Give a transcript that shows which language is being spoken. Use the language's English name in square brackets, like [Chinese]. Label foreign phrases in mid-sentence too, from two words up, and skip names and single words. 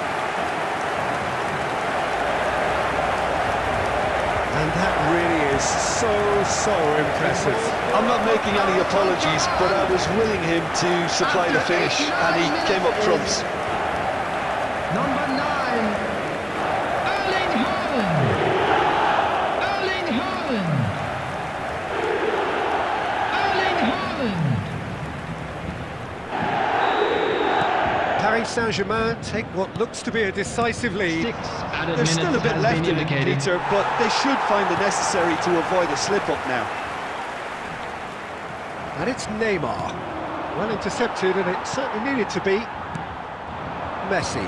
[English] And that really is so impressive. I'm not making any apologies, but I was willing him to supply the finish, and he came up trumps. Number 9. Erling Haaland. Erling Haaland. Erling Haaland. Paris Saint-Germain take what looks to be a decisive lead. 6 added There's minutes still a bit has left been in it, indicated. Peter, but they should find the necessary to avoid a slip-up now. And it's Neymar. Well intercepted, and it certainly needed to be. Messi.